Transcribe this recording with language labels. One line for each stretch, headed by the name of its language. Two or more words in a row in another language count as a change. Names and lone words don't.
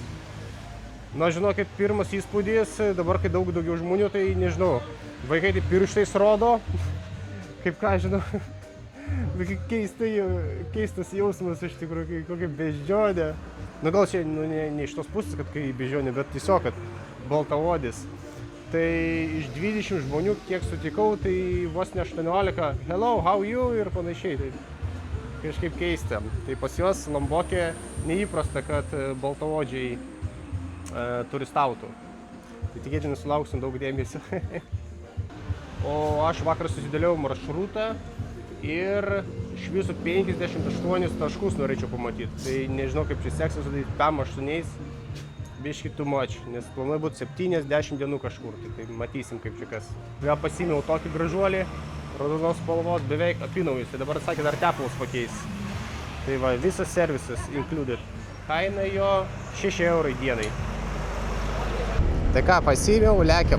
Lithuanian: Na, žinokit, pirmas įspūdis, dabar kai daugiau žmonių, tai nežinau, vaikai tai pirštais rodo, kaip ką, žinau, keistas jausmas iš tikrųjų, kokia beždžionė. Nu, gal čia ne iš tos pusės, kad kai beždžionė, bet tiesiog, kad baltaodis. Tai iš 20 žmonių, kiek sutikau, tai vos ne 18,
English: hello, how you
Lithuanian: ir panašiai. Tai kažkaip keista. Tai pas juos Lombokė neįprasta, kad baltaodžiai turistautų. Tai tikėtina sulauksim daug dėmesio. O aš vakar susidėliau maršrutą ir iš visų 58 taškus norėčiau pamatyti. Tai nežinau, kaip čia seksis sudaryti 5-8, biškit
English: too much,
Lithuanian: nes planuoju būti 70 dienų kažkur, tai matysim kaip čia kas. Vėl pasimiau tokį gražuolį, raudonos spalvos, beveik apinaujus, tai dabar sakė dar tepalus pakeis. Tai va, visas servisas included. Kaina jo 6 eurai dienai. Tai ką, pasimiau, lekiam.